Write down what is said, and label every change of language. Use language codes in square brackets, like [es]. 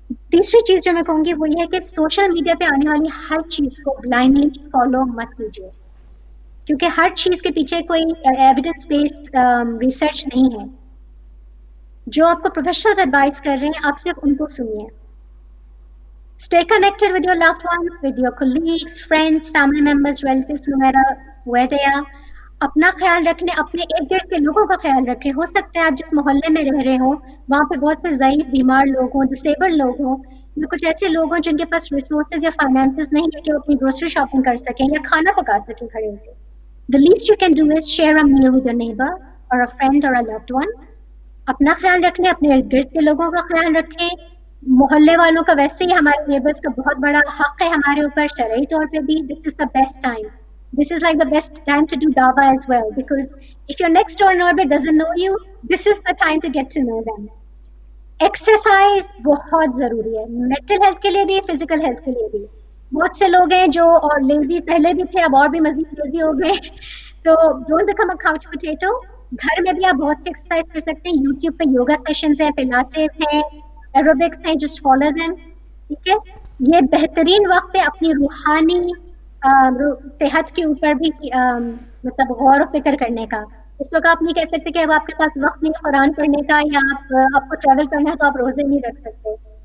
[ur] تیسری چیز جو میں کہوں گی وہ یہ ہے کہ سوشل میڈیا پہ آنے والی ہر چیز کو بلائنڈلی فالو مت کیجیے, کیونکہ ہر چیز کے پیچھے کوئی ایویڈنس بیسڈ ریسرچ نہیں ہے. جو آپ کو پروفیشنلز ایڈوائز کر رہے ہیں, آپ صرف ان کو سنیے. [en] Stay connected with your loved ones, with your colleagues, friends, family members, relatives, no matter where they are. [ur] اپنا خیال رکھنے, اپنے ارد گرد کے لوگوں کا خیال رکھیں. ہو سکتا ہے آپ جس محلے میں رہ رہے ہوں وہاں پہ بہت سے ضعیف بیمار لوگ ہوں, ڈسیبل لوگ ہوں, یا کچھ ایسے لوگ ہوں جن کے پاس ریسورسز یا فائنانسز نہیں ہے کہ وہ اپنی گروسری شاپنگ کر سکیں یا کھانا پکا سکیں کھڑے ہو کے. [en] The least you can do is share a meal with your neighbor or a friend or a loved one. [ur] اپنا خیال رکھنے, اپنے ارد گرد کے لوگوں کا خیال رکھیں. محلے والوں کا ویسے ہی ہمارے نیبرز کا بہت بڑا حق ہے ہمارے اوپر شرعی طور پہ بھی. [en] This is the best time. This is like the best time to do dawah as well, because if your next door neighbor doesn't know you, this is the time to get to know them. [ur] Exercise بہت ضروری ہے, mental health کے لیے بھی, physical health کے لیے بھی. بہت سے لوگ ہیں جو اور لیزی پہلے بھی تھے, اب اور بھی مزید لیزی ہو گئے. [en] تو don't become a couch potato. [ur] گھر میں بھی آپ بہت سے ایکسرسائز کر سکتے ہیں. یوٹیوب پہ یوگا سیشنز ہیں, پلاٹیز ہیں, ایروبکس ہیں, [en] Just follow them. [ur] ٹھیک ہے, یہ بہترین وقت ہے اپنی روحانی صحت کے اوپر بھی مطلب غور و فکر کرنے کا. اس وقت آپ نہیں کہہ سکتے کہ اب آپ کے پاس وقت نہیں قرآن پڑھنے کا, یا آپ کو ٹریول کرنا ہے تو آپ روزے نہیں رکھ سکتے.